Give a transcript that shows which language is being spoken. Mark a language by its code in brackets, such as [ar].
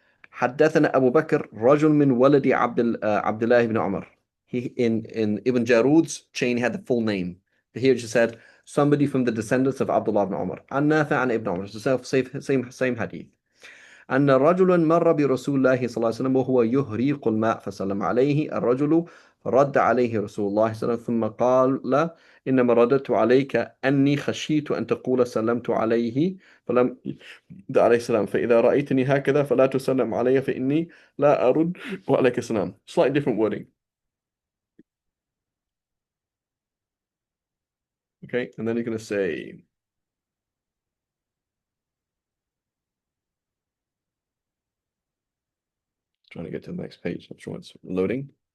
[ar] حدثنا أبو بكر رجل من ولد عبد الله ibn Umar. [en] In Ibn Jarud's chain had the full name. Here it just said somebody from the descendants of Abdullah ibn Umar. [ar] عن نافع عن ابن عمر. [en] So same hadith. [ar] أن رجلا مر برسول الله صلى الله عليه وسلم وهو يهريق الماء فسلم عليه الرجل فرد عليه رسول الله صلى الله عليه وسلم ثم قال لا إنما رددت عليك أني خشيت أن تقول سلمت عليه فلم يرد عليه السلام فإذا رأيتني هكذا فلا تسلم علي فإني لا أرد وعليك السلام. [en] Slightly different wording. Okay, and then you're going to say trying to get to the next page. I'm sure it's loading.